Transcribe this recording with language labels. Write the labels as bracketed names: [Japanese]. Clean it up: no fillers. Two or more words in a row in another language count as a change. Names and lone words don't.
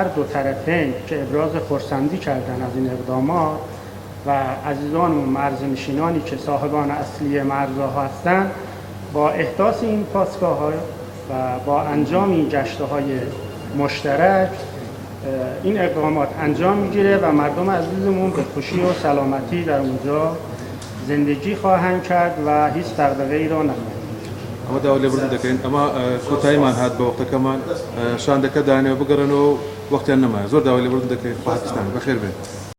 [Persian] دو طرفین که ابراز خرسندی کردن از این اقدامات و عزیزانمون مرزنشینانی که صاحبان اصلی مرزها هستند با احداث این پاسگاه‌ها و با انجام این گشت‌های مشترک این اقدامات انجام میگیره و مردم عزیزمون به خوشی و سلامتی در اونجا زندگی خواهند کرد و هیچ دغدغه‌ای را ندارند. [Central Kurdish] ئەمە داوا لێ بردن دەکەین ئەمە کۆتاییمان هات بە وەختەکەمان شاندەکە دانێ بگەڕن و وەختیان نەمایە زۆر داوا لێ بردن دەکەین خواستان بەخێر بێن.